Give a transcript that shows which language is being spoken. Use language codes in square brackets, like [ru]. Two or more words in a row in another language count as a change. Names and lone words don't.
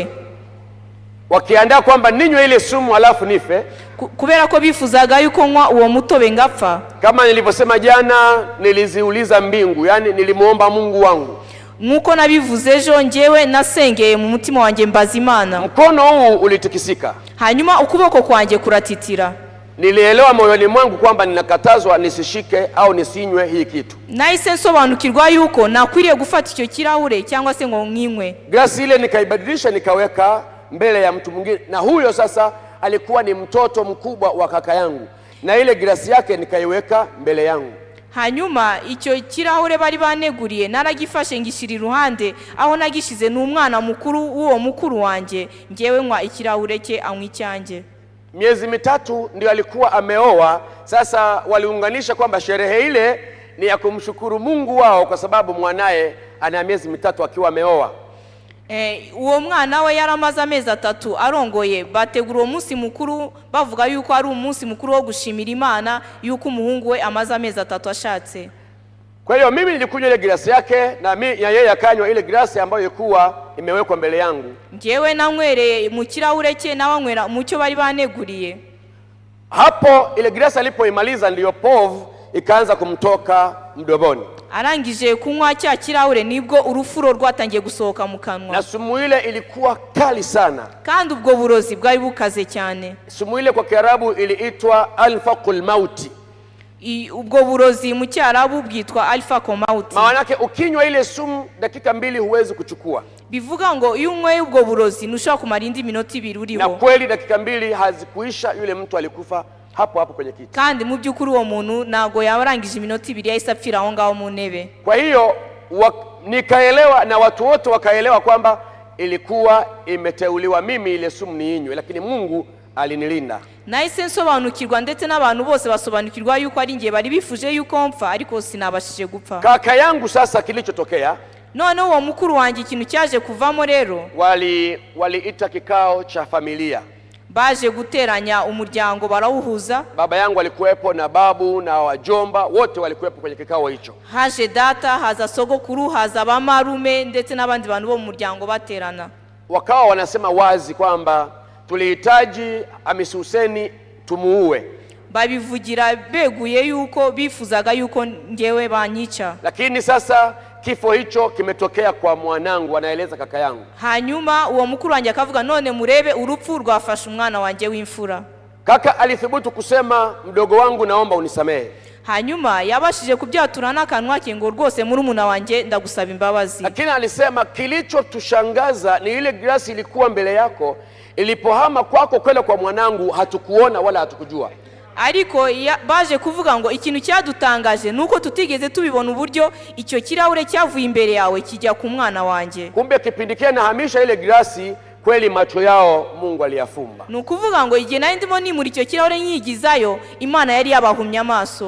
[sw] Wakiandaa kwamba ninywe ile sumu alafu nife. [rw] Kubera ko bifuzaga yuko nywa uwo mutobe ngapfa. [sw] Kama nilivyosema jana, niliziuliza mbingu, yani nilimuomba Mungu wangu. [rw] Nkuko nabivuze ejo ngewe nasengeye mu mutima wanjye mbaza Imana. [sw] Mkono huu ulitikisika. [rw] hanyuma ukuboko kwanjye kuratitira. [sw] Nilielewa moyoni mwangu kwamba ninakatazwa nisishike au nisinywe hii kitu. [rw] Nahise nsobanukirwa yuko nakwiriye gufata icyo kirahure cyangwa se ngo nkinywe. [sw] Glasi ile nikaibadilisha nikaweka mbele ya mtu mwingine, na huyo sasa alikuwa ni mtoto mkubwa wa kaka yangu, na ile glasi yake nikaiweka mbele yangu. [rw] Hanyuma icyo kirahure bari baneguriye naragifashe ngishira iruhande, aho nagishize n'umwana mukuru uwo mukuru wanje, ngewe nkwa ikirahure cye anywa icyanjye. [sw] Miezi mitatu ndio alikuwa ameoa. Sasa waliunganisha kwamba sherehe ile ni ya kumshukuru Mungu wao kwa sababu mwanae ana miezi mitatu akiwa ameoa. [rw] Uwo mwana we yaramaze amezi 3 arongoye, bategura umunsi mukuru bavuga yuko ari umunsi mukuru wo gushimira Imana yuko umuhungu we amaze amezi 3 ashatse. [sw] Kwa hiyo mimi nilikunywa ile glasi yake na yeye akanywa ile glasi ambayo ilikuwa imewekwa mbele yangu. [rw] Ngewe nanywereye mu kirahure cye nawanywera mu cyo bari baneguriye. [sw] Hapo ile glasi alipoimaliza ndiyo povu ikaanza kumtoka mdomoni. [rw] Arangije kunywa cya kirahure nibwo urufuro rwatangiye gusohoka mu kanwa. [sw] Na sumu ile ilikuwa kali sana. [rw] Kandi ubwo burozi bwari bukaze cyane. [sw] Sumu ile kwa Kiarabu iliitwa alfaqul mauti. [rw] Ubwo burozi mu Kiarabu bwitwa alfaqul mauti. [sw] Maana yake ukinywa ile sumu dakika 2 huwezi kuchukua. [rw] Bivuga ngo iyo unyweye ubwo burozi ntushobora kumara indi minota 2 uriho. [sw] Na kweli dakika 2 hazikuisha, yule mtu alikufa hapo hapo kwenye kiti. [rw] Kandi mu byukuri uwo muntu nago yabarangije iminota 2 yahise apfira aho ngaho mu ntebe. [sw] Kwa hiyo nikaelewa na watu wote wakaelewa kwamba ilikuwa imeteuliwa mimi ile sumu niinywe, lakini Mungu alinilinda. [rw] Nahise nsobanukirwa ndetse n'abantu bose basobanukirwa yuko ari ngiye bari bifuje yuko mpfa, ariko sinabashije gupfa. [sw] Kaka yangu sasa kilichotokea, [rw] none uwo mukuru wanjye ikintu cyaje kuvamo rero, [sw] waliita kikao cha familia. [rw] Baje guteranya umuryango barawuhuza. [sw] Baba yangu alikuwepo na babu na wajomba wote walikuwepo kwenye kikao hicho. [rw] Haje data, haza sogokuru, haza bamarume ndetse n'abandi bantu bo mu muryango baterana. [sw] Wakawa wanasema wazi kwamba tulihitaji Hamisi Hussein tumuue. [rw] Babivugira beguye yuko bifuzaga yuko ngewe banyica. [sw] Lakini sasa kifo hicho kimetokea kwa mwanangu, anaeleza kaka yangu. [rw] Hanyuma uwo mukuru wanjye akavuga none murebe urupfu rwafasha umwana wanjye w'imfura. [sw] Kaka alithubutu kusema, mdogo wangu naomba unisamehe. [rw] Hanyuma yabashije kubyatura n'akanwa ke ngo rwose murumuna wanjye ndagusaba imbabazi. [sw] Lakini alisema kilichotushangaza ni ile glasi ilikuwa mbele yako, ilipohama kwako kwenda kwa mwanangu hatukuona wala hatukujua. [rw] Ariko baje kuvuga ngo ikintu cyadutangaje nuko tutigeze tubibona uburyo icyo kirahure cyavuye imbere yawe kijya ku mwana wanjye. [sw] Kumbe kipindi kile nahamisha ile glasi, kweli macho yao Mungu aliyafumba. [rw] Nukuvuga ngo igihe nari ndimo nimuri icyo kirahure nyigizayo, Imana yari yabahumya amaso.